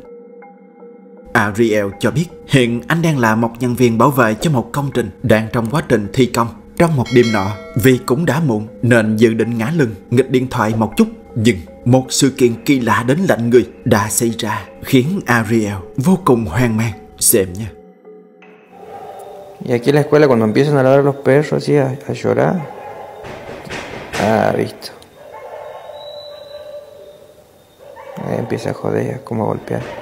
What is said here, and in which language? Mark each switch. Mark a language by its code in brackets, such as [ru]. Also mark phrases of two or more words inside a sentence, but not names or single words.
[vi] Ariel cho biết hiện anh đang là một nhân viên bảo vệ cho một công trình đang trong quá trình thi công. Trong một đêm nọ, vì cũng đã muộn nên dự định ngả lưng nghịch điện thoại một chút, nhưng một sự kiện kỳ lạ đến lạnh người đã xảy ra khiến Ariel vô cùng hoang mang. Xem nha. [es] Y aquí en la escuela cuando empiezan a ladrar los perros así a llorar. Ah, visto. Ahí empieza a joder, como a golpear.